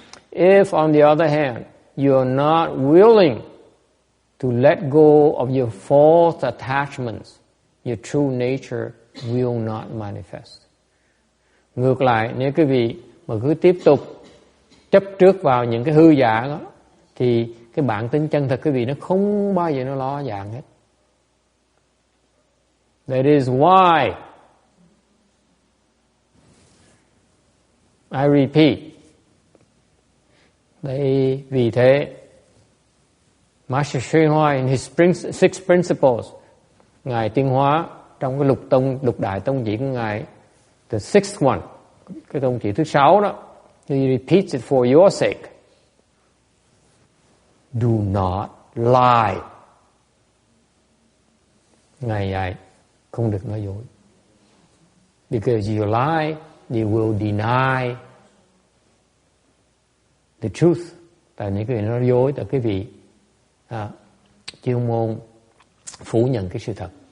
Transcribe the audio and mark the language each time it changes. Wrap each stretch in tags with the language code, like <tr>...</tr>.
<en>If on the other hand, you are not willing to let go of your false attachments, your true nature will not manifest.</en> <vi>Ngược lại, nếu quý vị mà cứ tiếp tục chấp trước vào những cái hư giả đó, thì cái bản tính chân thật quý vị nó không bao giờ nó ló dạng hết.</vi> <en>That is why I repeat.</en> <vi>Vì thế,</vi> <en>Master Sri Hoa in his six principles,</en> <vi>Ngài Tuyên Hóa trong cái lục đại tông chỉ của Ngài,</vi> <en>the sixth one,</en> <vi>cái tông chỉ thứ 6 đó,</vi> <en>he repeats it for your sake. Do not lie.</en> <vi>Ngài dạy không được nói dối.</vi> <en>Because you lie, you will deny the truth.</en> <vi>Tại những cái vị nói dối, tại cái vị chuyên môn phủ nhận cái sự thật.</vi>